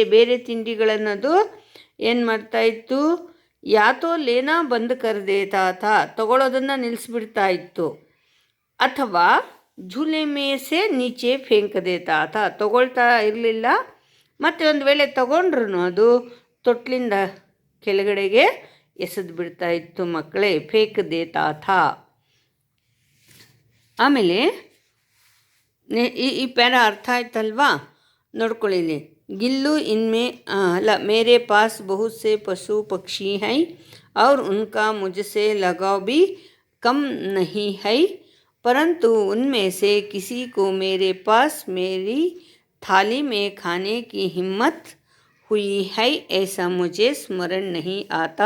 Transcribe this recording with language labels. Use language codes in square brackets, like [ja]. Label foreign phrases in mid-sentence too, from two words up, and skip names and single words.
[kn] ಬೇರೆ ತಿಂಡಿಗಳನ್ನದು ಏನು ಮಾಡ್ತಾಯಿತ್ತು, [hi] यातो लेना बंद कर देता था, [kn] ತಗೊಳ್ಳೋದನ್ನು ನಿಲ್ಲಿಸ್ಬಿಡ್ತಾ ಇತ್ತು, ಅಥವಾ [hi] झूले मेसे नीचे फेंक देता था, [kn] ತಗೊಳ್ತಾ ಇರಲಿಲ್ಲ, ಮತ್ತು ಒಂದು ವೇಳೆ ತಗೊಂಡ್ರು ಅದು ತೊಟ್ಲಿಂದ ಕೆಳಗಡೆಗೆ ಎಸೆದು ಬಿಡ್ತಾ ಇತ್ತು ಮಕ್ಕಳೇ, [hi] फेक देता था. [kn] ಆಮೇಲೆ ಈ ಪ್ಯಾರ ಅರ್ಥ ಆಯ್ತಲ್ವಾ, ನೋಡ್ಕೊಳ್ಳಿ. [hi] गिल्लू इनमें अला मेरे पास बहुत से पशु पक्षी हैं और उनका मुझसे लगाव भी कम नहीं है, परंतु उनमें से किसी को मेरे पास मेरी थाली में खाने की हिम्मत हुई है ऐसा मुझे स्मरण नहीं आता.